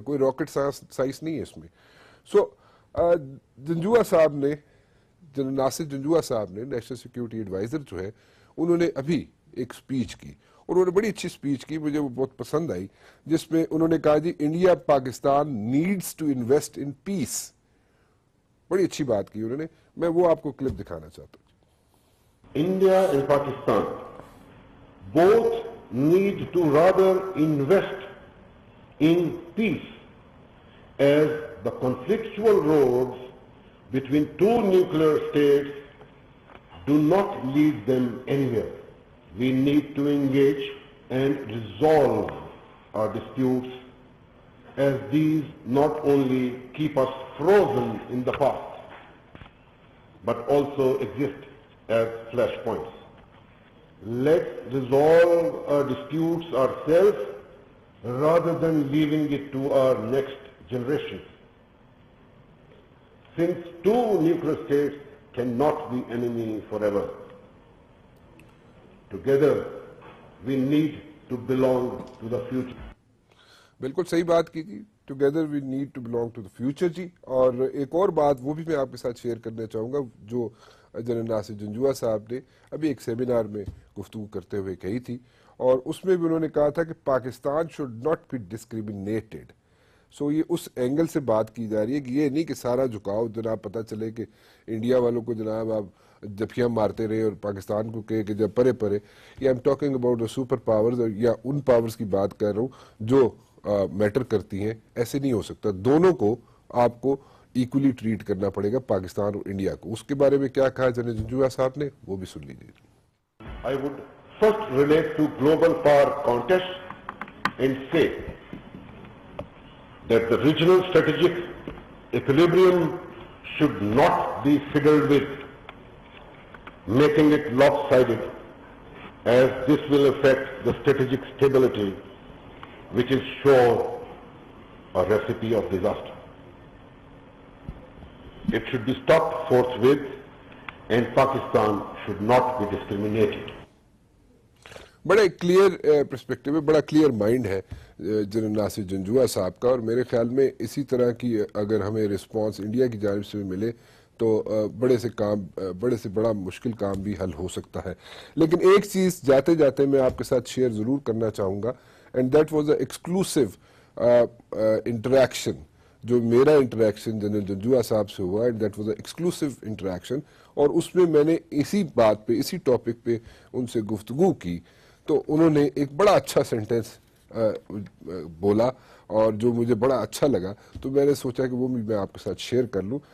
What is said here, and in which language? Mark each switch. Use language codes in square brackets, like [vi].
[ur] کوئی rocket science نہیں ہے اس میں. سو جنجوعہ صاحب نے, جنرل ناصر جنجوعہ صاحب نے, نیشنل سیکیورٹی ایڈوائزر جو ہے, انہوں نے ابھی ایک سپیچ کی, اور انہوں نے بڑی اچھی سپیچ کی, مجھے وہ بہت پسند آئی, جس میں انہوں نے کہا جی [en] India Pakistan needs to invest in peace. [ur] بڑی اچھی بات کی انہوں نے, میں وہ آپ کو کلپ دکھانا چاہتا ہوں. [en] India and Pakistan both need to rather invest in peace, as the conflictual roads between two nuclear states do not lead them anywhere. We need to engage and resolve our disputes, as these not only keep us frozen in the past, but also exist as flashpoints. Let's resolve our disputes ourselves rather than leaving it to our next generations. Since two nuclear states cannot be enemies forever, together we need to belong to the future. [ur] بالکل صحیح بات کی جی, [en] together we need to belong to the future [ur] جی. اور ایک اور بات وہ بھی میں آپ کے ساتھ شیئر کرنا چاہوں گا, جو جنرل ناصر جنجوعہ صاحب نے ابھی ایک سیمینار میں گفتگو کرتے ہوئے کہی تھی, اور اس میں بھی انہوں نے کہا تھا کہ [en] Pakistan should not be discriminated. [ur] سو یہ اس اینگل سے بات کی جا رہی ہے کہ یہ نہیں کہ سارا جھکاؤ جناب پتہ چلے کہ انڈیا والوں کو جناب آپ جبکیاں مارتے رہے اور پاکستان کو کہے کہ جب پرے پرے. [en] I'm talking about the super powers, [ur] یا ان پاورز کی بات کر رہا ہوں جو میٹر کرتی ہیں. ایسے نہیں ہو سکتا, دونوں کو آپ کو ایکولی ٹریٹ کرنا پڑے گا, پاکستان اور انڈیا کو. اس کے بارے میں کیا کہا جنرل جنجوعہ صاحب نے, وہ بھی سن لیجیے. [en] I would first relate to global power contest and say that the regional strategic equilibrium should not be fiddled with, making it lopsided, as this will affect the strategic stability, which is sure a recipe of disaster. It should be stopped forthwith, and Pakistan should not be discriminated. [ur] بڑا clear perspective ہے, بڑا clear mind ہے general ناصر جنجوعہ صاحب کا, اور میرے خیال میں اسی طرح کی اگر ہمیں رسپانس انڈیا کی جانب سے ملے تو بڑے سے بڑا مشکل کام بھی حل ہو سکتا ہے. لیکن ایک چیز جاتے جاتے میں آپ کے ساتھ شیئر ضرور کرنا چاہوں گا, [en] and that was a exclusive interaction, [ur] جو میرا انٹریکشن جنرل جنجوعہ صاحب سے ہوا, and that was a exclusive interaction, اور اس میں میں نے اسی بات پہ, اسی ٹاپک پہ ان سے گفتگو کی, تو انہوں نے ایک بڑا اچھا سینٹینس بولا اور جو مجھے بڑا اچھا لگا, تو میں نے سوچا کہ وہ بھی میں آپ کے ساتھ شیئر کر لوں.